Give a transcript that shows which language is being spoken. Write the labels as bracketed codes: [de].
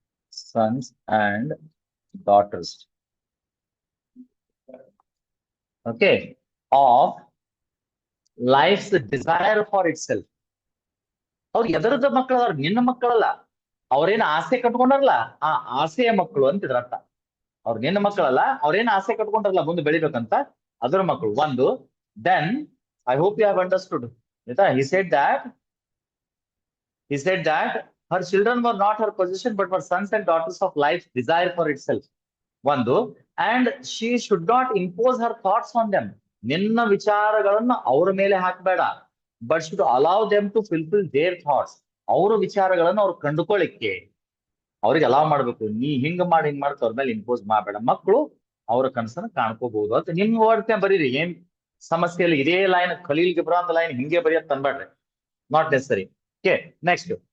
[en] Sons and daughters. Okay. Of life's desire for itself. [kn] ಅವ್ರು ಎದರದ ಮಕ್ಕಳು? ಅವ್ರು ನಿನ್ನ ಮಕ್ಕಳಲ್ಲ. ಅವ್ರೇನ್ ಆಸೆ ಕಟ್ಕೊಂಡಾರಲ್ಲ, ಆ ಆಸೆಯ ಮಕ್ಕಳು ಅಂತ ಇದ್ರ ಅರ್ಥ. ಅವ್ರು ನಿನ್ನ ಮಕ್ಕಳಲ್ಲ, ಅವ್ರೇನ್ ಆಸೆ ಕಟ್ಕೊಂಡಾರಲ್ಲ ಮುಂದೆ ಬೆಳಿಬೇಕಂತ, ಅದರ ಮಕ್ಕಳು. [en] ಒಂದು, then I hope you have understood. ಆಯ್ತಾ? he said that her children were not her possession but were sons and daughters of life's desire for itself. ಒಂದು, and she should not impose her thoughts on them. [kn] ನಿನ್ನ ವಿಚಾರಗಳನ್ನ ಅವ್ರ ಮೇಲೆ ಹಾಕಬೇಡ, [en] But should allow them to fulfil their thoughts. [kn] ಅವ್ರ ವಿಚಾರಗಳನ್ನ ಅವ್ರು ಕಂಡುಕೊಳ್ಳಿಕ್ಕೆ ಅವ್ರಿಗೆ ಅಲಾವ್ ಮಾಡ್ಬೇಕು. ನೀ ಹಿಂಗ್ ಮಾಡಿ ಅವ್ರ ಮೇಲೆ ಇಂಪೋಸ್ ಮಾಡಬೇಡ. ಮಕ್ಕಳು ಅವ್ರ ಕನಸನ್ನ ಕಾಣ್ಕೋಬಹುದು ಅಂತ ನಿಮ್ ವರ್ಡ್ನ ಬರೀರಿ. ಏನ್ ಸಮಸ್ಯೆ ಇಲ್ಲ. ಇದೇ ಲೈನ್, ಖಲೀಲ್ ಗಿಬ್ರಾನ್ ಲೈನ್ ಹಿಂಗೆ ಬರೆಯತ್ ತಂದ್ಬೇಡ್ರಿ. [en] Not necessary. [kn] Okay, next.